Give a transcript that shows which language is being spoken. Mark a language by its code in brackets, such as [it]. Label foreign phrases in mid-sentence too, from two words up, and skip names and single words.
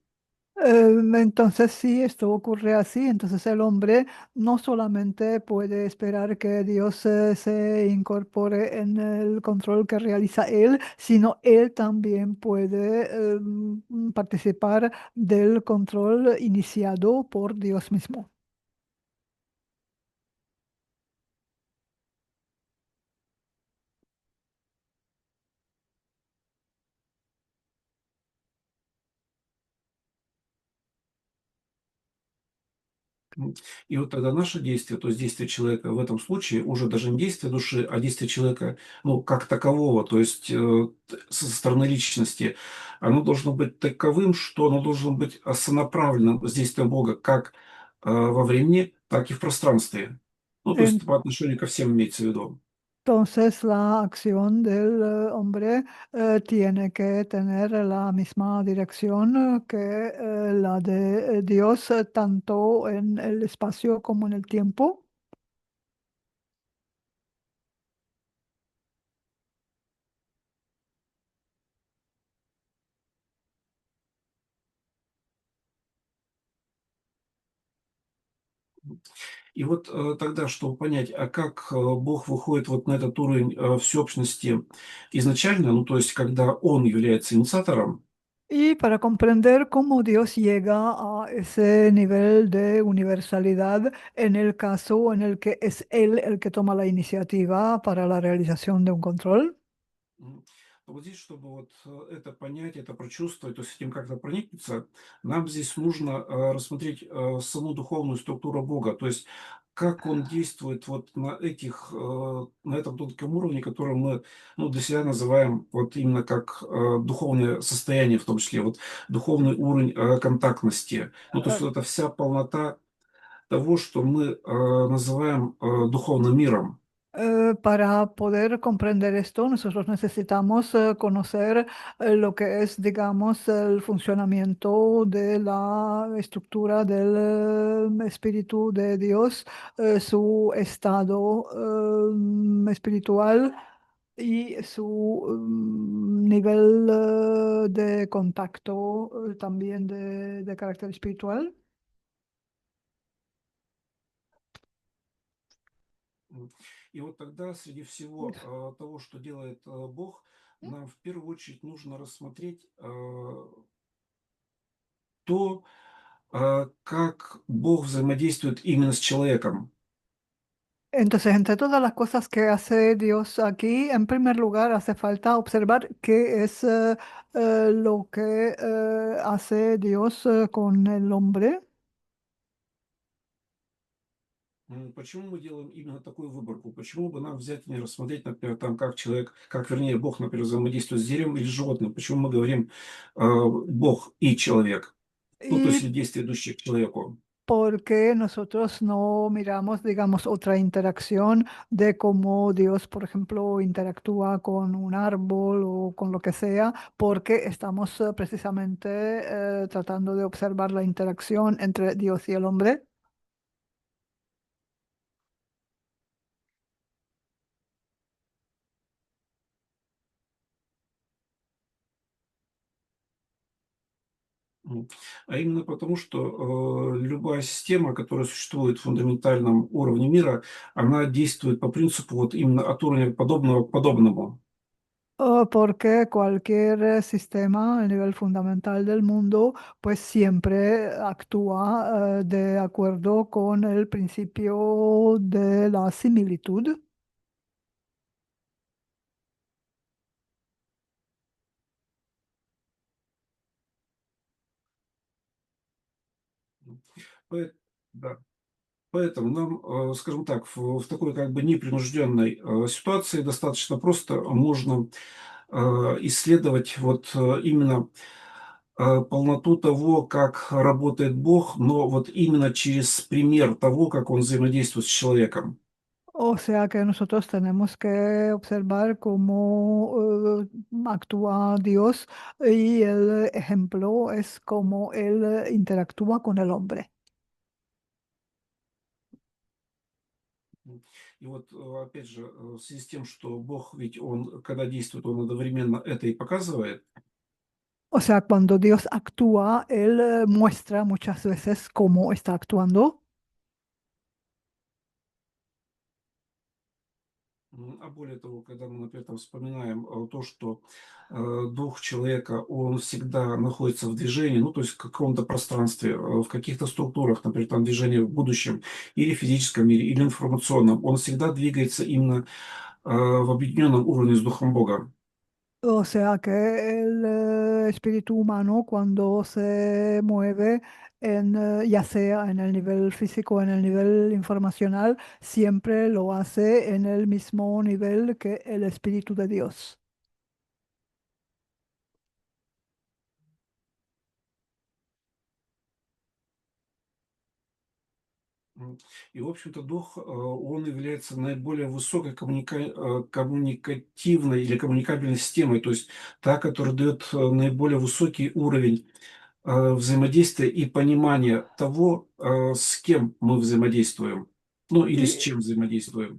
[es] Entonces, si esto ocurre así, entonces el hombre no solamente puede esperar que Dios se incorpore en el control que realiza él, sino él también puede participar del control iniciado por Dios mismo. М. [ru] И вот тогда наше действие, то есть действие человека в этом случае, уже даже не действие души, а действие человека, ну, как такового, то есть со стороны личности, оно должно быть таковым, что оно должно быть сонаправлено с действием Бога как во времени, так и в пространстве. Ну, то есть по отношению ко всем имеется в виду. [es] Entonces, la acción del hombre tiene que tener la misma dirección que la de Dios, tanto en el espacio como en el tiempo. [ru] И вот тогда, чтобы понять, а как Бог выходит вот на этот уровень всеобщности изначально, ну, то есть когда Он является инициатором. [es] Y para comprender cómo Dios llega a ese nivel de universalidad en el caso en el que es Él el que toma la iniciativa para la realización de un control. Мгм. [ru] Вот здесь, чтобы вот это понять, это прочувствовать, то есть этим как-то проникнуться, нам здесь нужно рассмотреть саму духовную структуру Бога, то есть как Он действует вот на этих, на этом тонком уровне, который мы, ну, для себя называем вот именно как духовное состояние, в том числе вот духовный уровень контактности. Ну, то есть вот эта вся полнота того, что мы называем духовным миром. [es] Para poder comprender esto, nosotros necesitamos conocer lo que es, digamos, el funcionamiento de la estructura del espíritu de Dios, su estado espiritual y su nivel de contacto, también de carácter espiritual. М. [ru] И вот тогда среди всего того, что делает Бог, нам в первую очередь нужно рассмотреть то, как Бог взаимодействует именно с человеком. [es] Entonces, entre todas las cosas que hace Dios aquí, en primer lugar, hace falta observar qué es lo que hace Dios con el hombre. [ru] Почему мы делаем именно такую выборку? Почему бы нам взять и не рассмотреть, например, там, как человек, как, вернее, Бог, например, взаимодействует с деревом или животным? Почему мы говорим Бог и человек? Ну, то есть [es] Y [ru] или действия, идущие к человеку. [es] porque nosotros no miramos, digamos, otra interacción de cómo Dios, por ejemplo, interactúa con un árbol o con lo que sea, porque estamos precisamente tratando de observar la interacción entre Dios y el hombre. М. [ru] А именно потому, что любая система, которая существует в фундаментальном уровне мира, она действует по принципу вот именно от уровня подобного к подобному. [es] Porque cualquier sistema a nivel fundamental del mundo, pues siempre actúa de acuerdo con el principio de la similitud. М. [ru] Поэт Да. Поэтому нам, скажем так, в такой как бы непринужденной ситуации достаточно просто можно исследовать вот именно полноту того, как работает Бог, но вот именно через пример того, как Он взаимодействует с человеком. [es] O sea que nosotros tenemos que observar cómo actúa Dios y el ejemplo es cómo Él interactúa con el hombre. [ru] И вот, опять же, в связи с тем, что Бог ведь Он, когда действует, Он одновременно это и показывает. [es] O sea, cuando Dios actúa, Él muestra muchas veces cómo está actuando. [ru] А более того, когда мы, например, там вспоминаем то, что дух человека, он всегда находится в движении, ну, то есть в каком-то пространстве, в каких-то структурах, например, там движение в будущем, или физическом мире, или информационном, он всегда двигается именно в объединенном уровне с Духом Бога. [es] O sea que el espíritu humano cuando se mueve ya sea en el nivel físico o en el nivel informacional, siempre lo hace en el mismo nivel que el espíritu de Dios. [ru] И, в общем-то, дух, он является наиболее высокой коммуникативной или коммуникабельной системой, то есть та, которая дает наиболее высокий уровень взаимодействия и понимания того, с кем мы взаимодействуем, ну или с [es] Y, [ru] чем взаимодействуем.